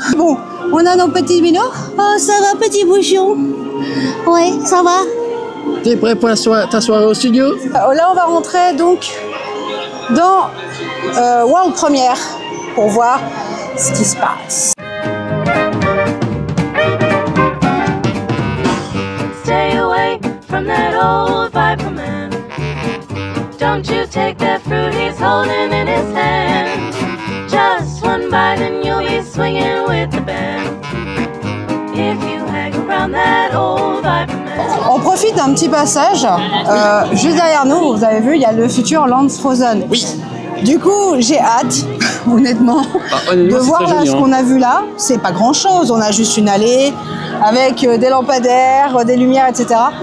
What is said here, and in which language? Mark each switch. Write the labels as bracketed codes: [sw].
[fr] Bon, on a nos petits minots. Oh, ça va, petit bouchon? Ouais, ça va. T'es prêt pour ta soirée au studio? Là, on va rentrer donc dans World Premiere pour voir ce qui se passe. [en] Stay away from that old viper man. Don't you take that fruit he's holding in his hand. Just one bite and you'll be swinging with the band. If you hang around that old viper man. [fr] On profite d'un petit passage. Juste derrière nous, vous avez vu, il y a le futur Land Frozen. Oui. Du coup, j'ai hâte, honnêtement, de voir là ce qu'on a vu là. C'est pas grand-chose. On a juste une allée avec des lampadaires, des lumières, etc.